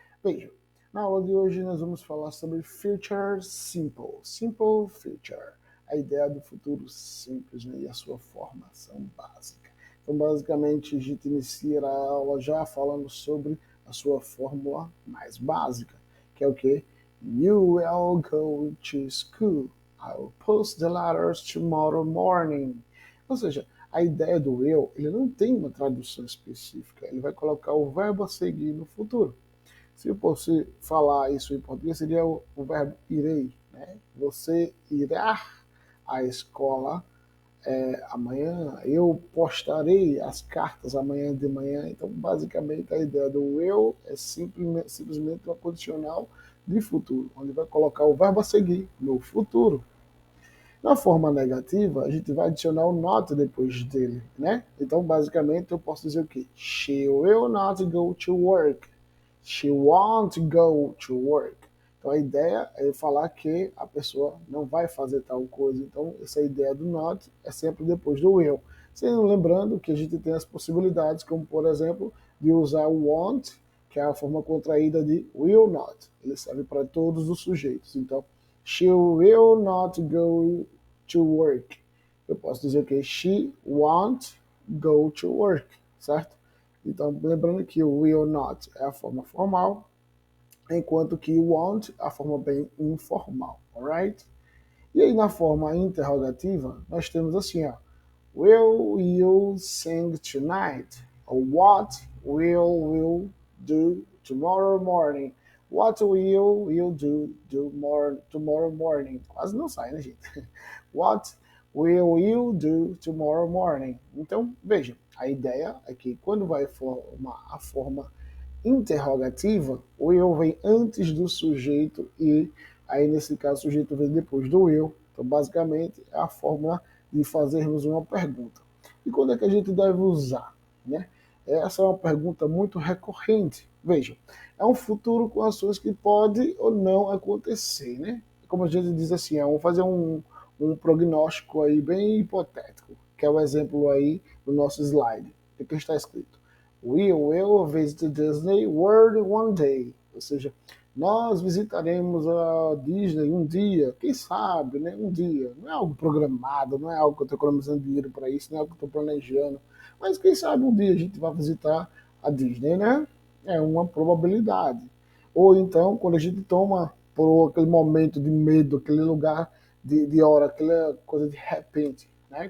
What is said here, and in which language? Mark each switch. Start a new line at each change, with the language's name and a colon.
Portuguese: Veja, na aula de hoje nós vamos falar sobre Future Simple, Simple Future, a ideia do futuro simples, né, e a sua formação básica. Então, basicamente, a gente inicia a aula já falando sobre a sua fórmula mais básica, que é o que?
English: You will go to school. I will post the letters tomorrow morning.
Portuguese: Ou seja, a ideia do eu, ele não tem uma tradução específica, ele vai colocar o verbo a seguir no futuro. Se eu fosse falar isso em português, seria o verbo irei. Né? Você irá à escola amanhã, eu postarei as cartas amanhã de manhã. Então, basicamente, a ideia do eu é simplesmente uma condicional de futuro, onde vai colocar o verbo a seguir no futuro. Na forma negativa, a gente vai adicionar o not depois dele, né? Então, basicamente, eu posso dizer o quê?
English: She will not go to work. She won't go to work.
Portuguese: Então, a ideia é falar que a pessoa não vai fazer tal coisa. Então, essa ideia do not é sempre depois do will. Sendo lembrando que a gente tem as possibilidades, como, por exemplo, de usar o won't, que é a forma contraída de will not. Ele serve para todos os sujeitos.
English: Então, she will not go to work.
Portuguese: Eu posso dizer que
English: she won't go to work,
Portuguese: certo? Então, lembrando que o will not é a forma formal, enquanto que won't é a forma bem informal, alright? E aí, na forma interrogativa, nós temos assim, ó,
English: will you sing tonight? Or what will you do tomorrow morning? What will you do tomorrow morning?
Portuguese: Quase não sai, né, gente?
English: What will you do tomorrow morning?
Portuguese: Então, veja, a ideia é que quando vai formar a forma interrogativa, o eu vem antes do sujeito e aí nesse caso o sujeito vem depois do eu. Então, basicamente, é a fórmula de fazermos uma pergunta. E quando é que a gente deve usar? Né? Essa é uma pergunta muito recorrente. Veja, é um futuro com ações que pode ou não acontecer, né? Como a gente diz assim, vamos fazer um prognóstico aí bem hipotético, que é o exemplo aí do nosso slide. O que está escrito?
English: We will visit Disney World one day.
Portuguese: Ou seja, nós visitaremos a Disney um dia, quem sabe, né? Um dia. Não é algo programado, não é algo que eu estou economizando dinheiro para isso, não é algo que eu estou planejando. Mas quem sabe um dia a gente vai visitar a Disney, né? É uma probabilidade. Ou então, quando a gente toma por aquele momento de medo, aquele lugar de hora, aquela coisa de repente, né?